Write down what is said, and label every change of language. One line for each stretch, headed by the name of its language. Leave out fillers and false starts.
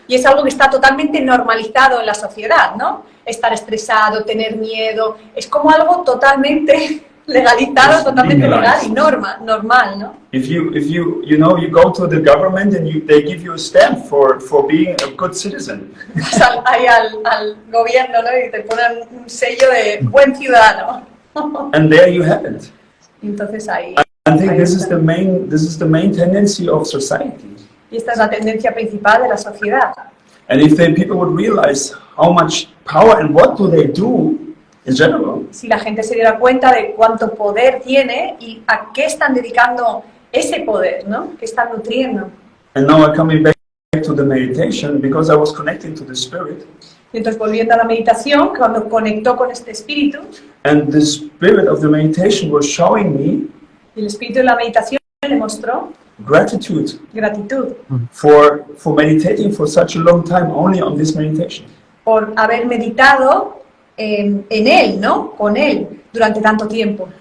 Spanish: Y es algo que está totalmente normalizado en la sociedad, ¿no? Estar estresado, tener miedo, es como algo totalmente legalizado,
English: It's
Spanish: totalmente legal
English: legalized.
Spanish: y normal, ¿no?
English: If you you go to the government and they give you a stamp for being a good citizen.
Spanish: Vas ahí al gobierno, ¿no? Y te ponen un sello de buen ciudadano.
English: And there you have it.
Spanish: Entonces ahí.
English: I think
Spanish: ahí
English: this is
Spanish: está.
English: the main tendency of society.
Spanish: Y esta es la tendencia principal de la sociedad.
English: And if people would realize how much power and what do they do in general,
Spanish: Si la gente se diera cuenta de cuánto poder tiene y a qué están dedicando ese poder, ¿no? ¿Qué están nutriendo?
English: and now I'm coming back to the meditation because I was connecting to the spirit,
Spanish: Y entonces volviendo a la meditación, cuando conectó con este espíritu,
English: and the spirit of the meditation was showing me
Spanish: y el espíritu de la meditación le mostró
English: gratitude
Spanish: gratitud
English: for meditating for such a long time only on this meditation.
Spanish: por haber meditado en él, ¿no? Con él, durante tanto tiempo.